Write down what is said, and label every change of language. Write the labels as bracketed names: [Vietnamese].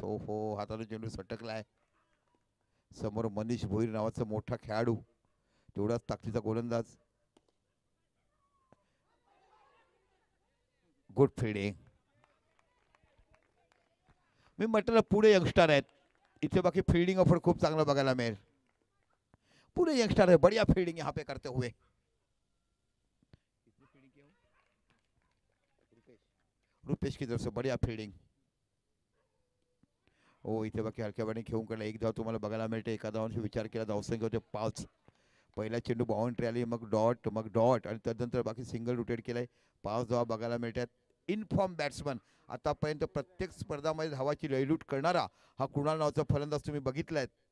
[Marathi] हो हो, हाताला चेंडू सटकलाय. समोर मनीष भोईर नावाचा मोठा खेळाडू, तेवढाच ताकदीचा गोलंदाज. [English] Good fielding. [Marathi] मी म्हटलं पुढे यंगस्टर आहेत, इथे बाकी फील्डिंग ऑफर खूप चांगलं बघायला मिळेल. [Hindi] पूरे यंगस्टर है, बढ़िया फील्डिंग यहाँ पे करते हुए. रुपेश की तरफ से बढ़िया फील्डिंग. [Marathi] हो, इथे बाकी हलक्या बाणी घेऊन कडे एक धाव तुम्हाला बघायला मिळते. एका धावांशी विचार केला धावसंख्या होते 5. पहिला चेंडू बाउंड्री आली, मग डॉट आणि त्यानंतर बाकी सिंगल रोटेट केलंय. 5 धावा बघायला मिळतात. इनफॉर्म बॅट्समन आतापर्यंत प्रत्येक स्पर्धामध्ये धावाची लयलूट करणारा हा कुणाल नावाचा फलंदाज तुम्ही बघितलाय.